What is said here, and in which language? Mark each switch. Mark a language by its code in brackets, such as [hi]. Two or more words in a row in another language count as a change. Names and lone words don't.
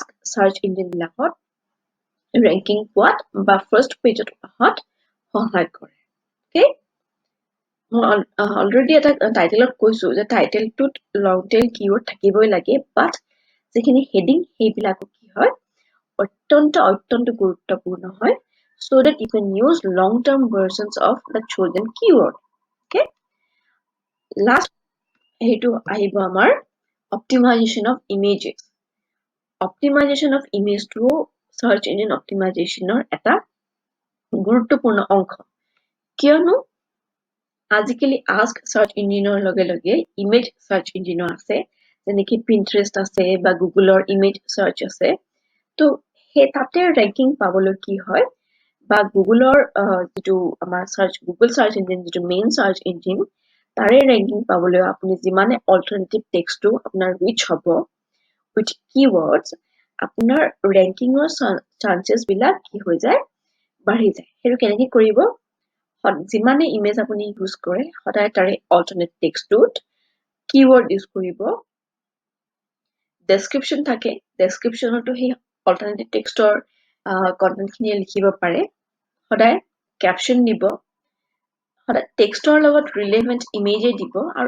[as] সার্চ ইঞ্জিন বিলাকত ৰেংকিং পোৱাত বা [en] first pageত [as] অহাত সহায় কৰে ওকে মই অলৰেডি এটা টাইটেলত কৈছো যে টাইটেলটোত [en] long tail keyword [as] থাকিবই লাগে বাট যিখিনি হেডিং সেইবিলাকো কি হয় অত্যন্ত গুৰুত্বপূৰ্ণ হয় [en] so that you can use long-term versions of the chosen keyword okay [as] last হেইটো আহিব আমাৰ [en] optimization of images optimization of image [as] to [en] search engine optimizationৰ [as] এটা গুৰুত্বপূৰ্ণ অংশ কিয়নো আজিকালি [en] ask search engineৰ [as] লগে লগে [en] image search engine [as] আছে যেনেকি Pinterest আছে বা Googleৰ [en] image search [as] আছে তো হে তাতে ৰেংকিং পাবলৈ কি হয় বা গুগলৰ যেটো আমাৰ [en] Google search engine [as] যেটো [en] main search engine [as] তাৰে ৰেংকিং পাবলৈ আপুনি যিমানে [en] alternative textটো [as] আপোনাৰ ৰিচ হ'ব [en] with keywords [as] আপোনাৰ ৰেংকিংৰ চান্সেছ বিলাক কি হৈ যায় বাঢ়ি যায় হেতু কেনেকৈ কৰিব যিমানে ইমেজ আপুনি ইউজ কৰে সদায় তাৰে [en] alternate textটোত [as] কিওয়াৰ্ড ইউজ কৰিব ডেসক্ৰিপশন থাকে ডেসক্ৰিপশনতো হে [en] alternative textৰ content [as] খিনি লিখিব পাৰে সদায় ক্যাপশন দিব সদায় টেক্সটৰ লগত [en] relevant imageে [as] দিব আৰু